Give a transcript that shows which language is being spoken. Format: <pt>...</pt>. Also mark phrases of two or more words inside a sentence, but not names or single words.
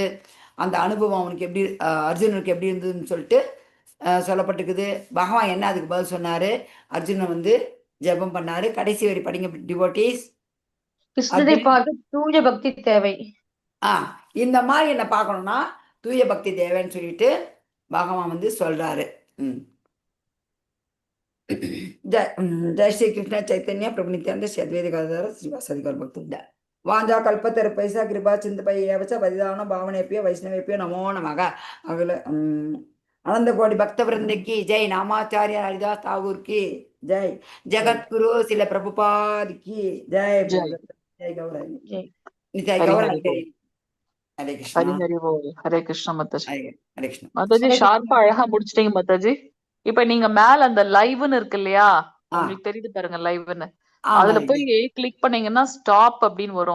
<ta>அந்த அனுபவம் அவனுக்கு எப்படி, அர்ஜுனனுக்கு எப்படி இருந்ததுன்னு சொல்லிட்டு சொல்லப்பட்டிருக்குது. பகவான் என்ன அதுக்கு பதில் சொன்னாரு? அர்ஜுனன் வந்து ஜெபம் பண்ணாரு. கடைசி வரி படிங்க டிவோட்டீஸ். கிருஷ்ணரை பார்க்க தூய பக்தி தேவை. இந்த மாதிரி என்ன பார்க்கணும்னா தூய பக்தி தேவைன்னு சொல்லிட்டு பகவான் வந்து சொல்றாரு.</ta> <sa>जय श्री कृष्ण चैतन्य प्रभु नित्यानंद श्री अद्वैत गदाधर श्रीवासादि गौरभक्तवृंद वाञ्छा कल्पतरुभ्यश्च कृपा सिन्धुभ्यश्च पतितानां पावनेभ्यो वैष्णवेभ्यो नमो नमः.</sa> <hi>अगले अनंत कोटि भक्तवृंद की जय. नामाचार्य हरिदास ठाकुर की जय. जगत गुरु श्रील प्रभुपाद की जय.</hi> <ta>நித்யாய் கௌரா ஜெய் நித்யாய் ஹரி கௌரா ஹரி அடிக்கடி. போல். ஹரே கிருஷ்ணா. ஹரி ஹரி போல். ஹரே கிருஷ்ணா மாதாஜி. ஹரே கிருஷ்ணா. மாதாஜி ஹரே ஷார்ப்பா கிருஷ்ணா அழகா முடிச்சிட்டீங்க மாதாஜி. இப்ப நீங்க மேல அந்த லைவ்னு இருக்கு இல்லையா, ஆ உங்களுக்கு தெரியுது பாருங்க லைவ்னு, ஆமா அதுல போய் இருக்கு. கிளிக் பண்ணீங்கன்னா ஸ்டாப் அப்படின்னு வரும்.</ta>